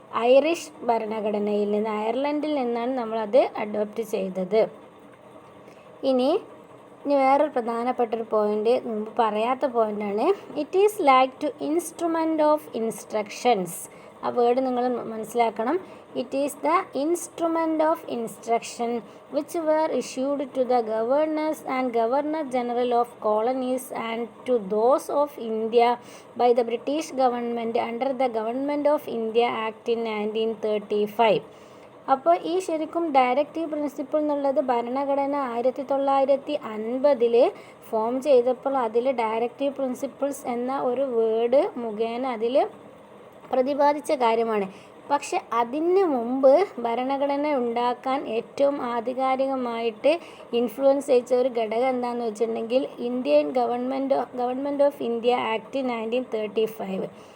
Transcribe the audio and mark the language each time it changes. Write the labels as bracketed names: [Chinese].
[Malayalam] Irish ഭരണഘടനയിൽ നിന്ന്, അയർലൻഡിൽ നിന്നാണ് നമ്മളത് അഡോപ്റ്റ് ചെയ്തത്. ഇനി വേറൊരു പ്രധാനപ്പെട്ടൊരു പോയിൻ്റ് മുമ്പ് പറയാത്ത പോയിൻ്റാണ്. [English] It is like to instrument of instructions. [Malayalam] ആ വേർഡ് നിങ്ങൾ മനസ്സിലാക്കണം. [English] It is the instrument of instruction which were issued to the governors and governor general of colonies and to those of India by the British government under the Government of India Act in 1935. [Malayalam] അപ്പോൾ ഈ ശരിക്കും directive principle എന്നുള്ളത് ഭരണഘടന 1950 form ചെയ്തപ്പോൾ അതിൽ directive principles എന്ന ഒരു word മുഖേന അതിൽ പ്രതിപാദിച്ച കാര്യമാണ്. പക്ഷെ അതിന് മുമ്പ് ഭരണഘടന ഉണ്ടാക്കാൻ ഏറ്റവും ആധികാരികമായിട്ട് ഇൻഫ്ലുവൻസ് ചെയ്ത ഒരു ഘടകം എന്താണെന്ന് വെച്ചിട്ടുണ്ടെങ്കിൽ Indian government of India act 1935.